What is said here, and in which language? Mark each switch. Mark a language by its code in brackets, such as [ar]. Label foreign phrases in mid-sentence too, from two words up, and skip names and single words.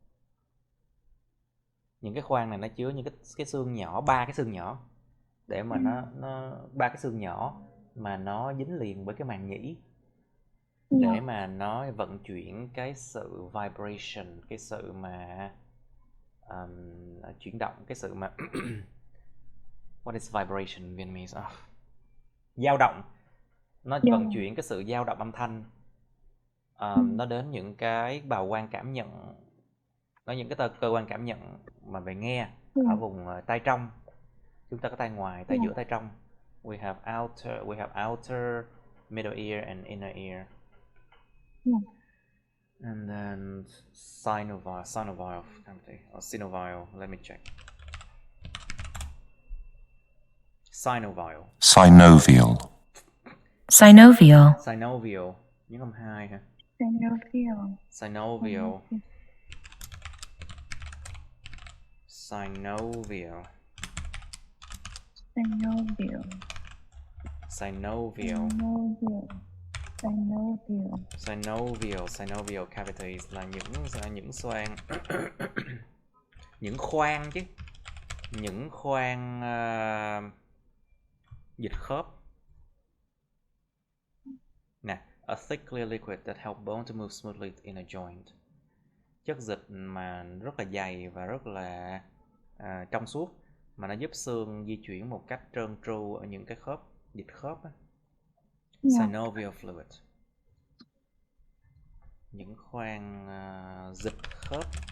[vi] Những cái khoang này nó chứa những cái xương nhỏ, ba cái xương nhỏ, để mà nó ba cái xương nhỏ mà nó dính liền với cái màng nhĩ, để mà nó vận chuyển cái sự vibration, cái sự mà chuyển động, cái sự mà [en] what is vibration in Vietnamese? [vi] Dao động. Nó vận chuyển cái sự dao động âm thanh nó đến những cái bào quang cảm nhận, những cái cơ quan cảm nhận mà về nghe ở vùng tai trong. Chúng ta có tai ngoài, tai giữa, tai trong. [en] We have outer, middle ear and inner ear. And then synovial cavity or synovial. Let me check. Synovial. Synovial. Synovial. Synovial. [vi] Nhấn âm 2 hả? [en] Synovial. Synovial. Synovial. Synovial. Synovial. Synovial. Synovial. Synovial cavities [vi] là những xoang những khoang chứ, những khoang dịch khớp. Nè, [en] a thick clear liquid that help bone to move smoothly in a joint. [vi] Chất dịch mà rất là dày và rất là trong suốt, mà nó giúp xương di chuyển một cách trơn tru ở những cái khớp, dịch khớp á. [en] Synovial fluid. [vi] Những khoang dịch khớp.